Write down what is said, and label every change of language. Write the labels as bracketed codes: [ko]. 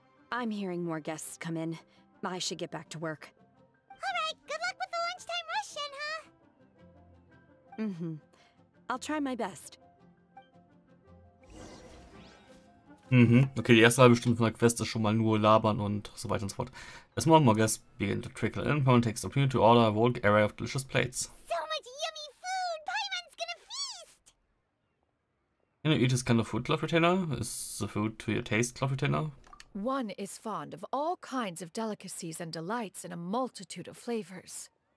[en] I'm hearing more guests come in. I should get back to work. Alright, good luck with the lunchtime rush, huh? I'll try my best. [de] Okay, die erste halbe Stunde von der Quest ist schon mal nur labern und so weiter und so fort. [en] As more and more guests begin to trickle in, Paimon takes the opportunity to order a whole array of delicious plates. So much yummy food! Paimon's gonna feast! Can you eat this kind of food, Cloth Retainer? Is the food to your taste, Cloth Retainer? One is fond of all kinds of delicacies and delights in a multitude of flavors.